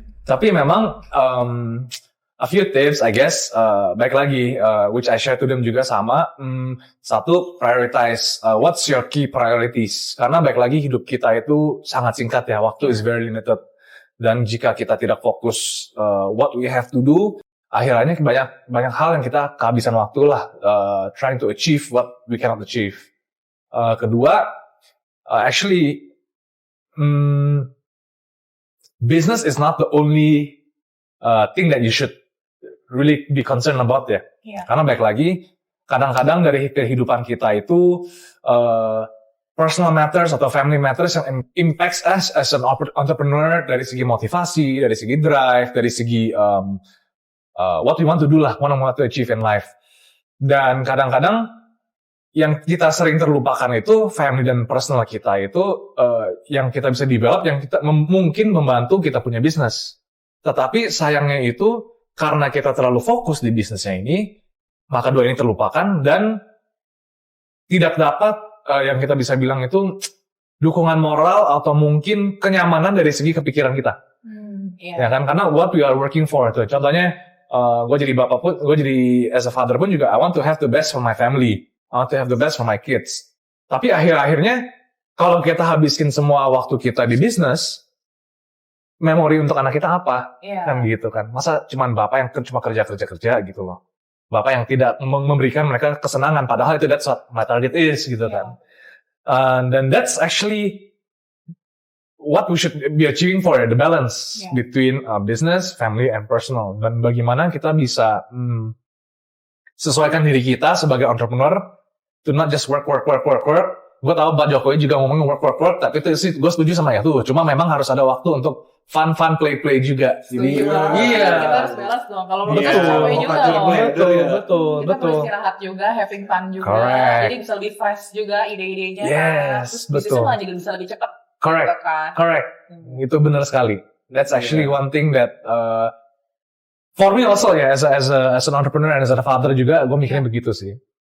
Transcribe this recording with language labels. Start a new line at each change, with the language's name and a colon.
Indonesian: Tapi memang
English: a few tips, I guess.
Indonesian: Baik lagi,
English: which I share to them
Indonesian: juga sama. Satu,
English: prioritize. What's your key priorities?
Indonesian: Karena baik lagi hidup kita itu sangat singkat ya. Waktu
English: is very limited.
Indonesian: Dan jika kita tidak fokus
English: what we have to do,
Indonesian: akhirnya banyak hal yang kita kehabisan waktu lah.
English: Trying to achieve what we cannot achieve.
Indonesian: Kedua,
English: actually, business is not the only thing that you should really be concerned about ya.
Indonesian: Karena baik lagi, kadang-kadang dari kehidupan kita itu
English: personal matters atau family matters yang impacts us as an entrepreneur
Indonesian: dari segi motivasi, dari segi
English: drive, dari segi what we want to do lah, what we want to achieve in life.
Indonesian: Dan kadang-kadang yang kita sering terlupakan itu family dan personal kita itu yang kita bisa develop, yang kita mungkin membantu kita punya bisnis. Tetapi sayangnya itu karena kita terlalu fokus di bisnisnya ini, maka dua ini terlupakan dan tidak dapat yang kita bisa bilang itu dukungan moral atau mungkin kenyamanan dari segi kepikiran kita. Ya kan, karena
English: what we are working for itu.
Indonesian: Contohnya gue jadi bapak pun, gue jadi
English: as a father
Indonesian: pun juga
English: I want to have the best for my family. I want to have the best for my kids.
Indonesian: Tapi akhir-akhirnya kalau kita habiskin semua waktu kita di bisnis, memori untuk anak kita apa? Kan gitu kan. Masa cuman bapak yang cuma kerja gitu loh. Bapak yang tidak memberikan mereka kesenangan, padahal itu
English: that's what my target is
Indonesian: gitu kan.
English: Dan that's actually what we should be achieving for, the balance between business, family, and personal.
Indonesian: Dan bagaimana kita bisa sesuaikan diri kita sebagai entrepreneur
English: to not just work.
Indonesian: Gue tahu Pak Jokowi juga ngomongin work, tapi itu sih gue setuju sama ya tuh. Cuma memang harus ada waktu untuk
English: fun play
Indonesian: juga. Jadi kita harus balance dong. Kalau mau capek juga loh. Kita perlu istirahat juga,
English: having fun
Indonesian: juga.
English: Correct.
Indonesian: Jadi bisa lebih fresh juga ide-idenya.
English: Yes,
Indonesian: terus bisnisnya malah juga bisa lebih cepat.
English: Correct.
Indonesian: Itu benar sekali.
English: That's actually one thing that for me also ya, as an entrepreneur and as a father juga,
Indonesian: gue mikirin begitu sih.